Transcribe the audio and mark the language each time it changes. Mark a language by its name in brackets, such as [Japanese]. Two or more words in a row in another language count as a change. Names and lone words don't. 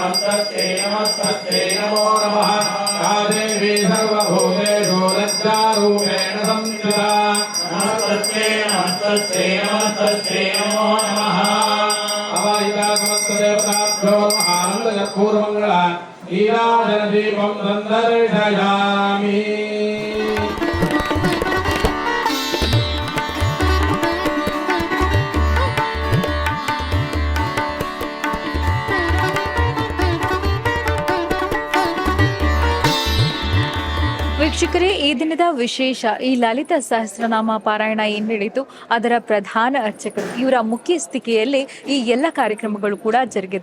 [Sanskrit] नमो नमः या देवी सर्वभूतेषु लज्जारूपेण संस्थिता नमस्तस्यै नमो नमः अवाहिता समस्त देवताभ्यो आनन्दपूर्वमङ्गल नीराजनदीपं सन्दर्शयामि [Kannada] ವೀಕ್ಷಕರೇ, ಈ ದಿನದ ವಿಶೇಷ ಈ ಲಲಿತ ಸಹಸ್ರನಾಮ ಪಾರಾಯಣ ಏನ್ ನಡೀತು ಅದರ ಪ್ರಧಾನ ಅರ್ಚಕರು ಇವರ ಮುಖ್ಯಸ್ಥಿಕೆಯಲ್ಲಿ ಈ ಎಲ್ಲ ಕಾರ್ಯಕ್ರಮಗಳು ಕೂಡ ಜರುಗಿತು.